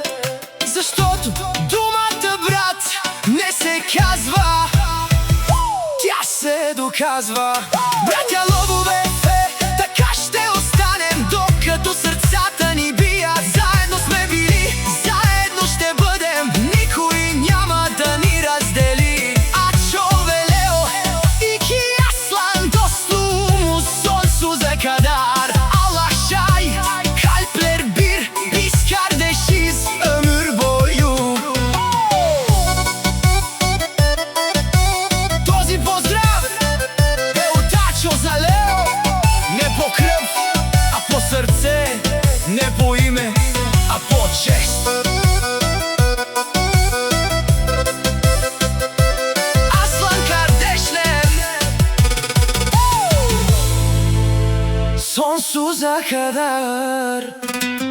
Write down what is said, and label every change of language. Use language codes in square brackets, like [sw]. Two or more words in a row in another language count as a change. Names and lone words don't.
[bg] Защото думата брат не се казва, тя се доказва. Братя лъвове, така ще останем, докато сърцата ни бият. Заедно сме били, заедно ще бъдем, никой няма да ни раздели. [tr] Ачо ve Leo, iki aslan dostluğumuz sonsuza kadar. Allah şahit, kalpler bir, biz kardeşiz ömür boyu. [bg] Този поздрав е от Ачо за Лео. Не по кръв, а по сърце, не по име, а по чест. [tr] Aslan kardeşler, sonsuza kadar.